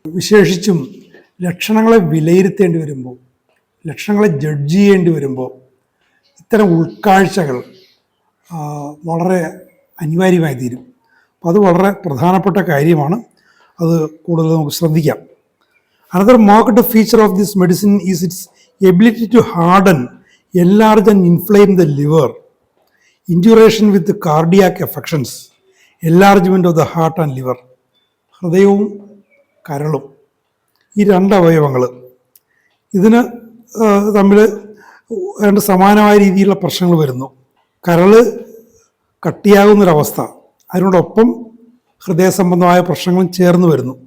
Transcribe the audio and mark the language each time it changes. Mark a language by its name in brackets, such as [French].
[Malayalam] വിശേഷിച്ചും ലക്ഷണങ്ങളെ വിലയിരുത്തേണ്ടി വരുമ്പോൾ, ലക്ഷണങ്ങളെ ജഡ്ജ് ചെയ്യേണ്ടി വരുമ്പോൾ ഇത്തരം ഉൾക്കാഴ്ചകൾ വളരെ അനിവാര്യമായി തീരും. അപ്പോൾ അത് വളരെ പ്രധാനപ്പെട്ട കാര്യമാണ്. അത് കൂടുതൽ നമുക്ക് ശ്രദ്ധിക്കാം. [English] Another marked feature of this medicine is its ability to harden, enlarge and inflame the liver, induration with the cardiac affections, enlargement of the heart and liver. [Malayalam] ഹൃദയവും കരളും, ഈ രണ്ട് അവയവങ്ങൾ, ഇതിന് തമ്മിൽ രണ്ട് സമാനമായ രീതിയിലുള്ള പ്രശ്നങ്ങൾ വരുന്നു. കരള് കട്ടിയാകുന്നൊരവസ്ഥ, അതിനോടൊപ്പം ഹൃദയ സംബന്ധമായ പ്രശ്നങ്ങളും ചേർന്ന് വരുന്നു.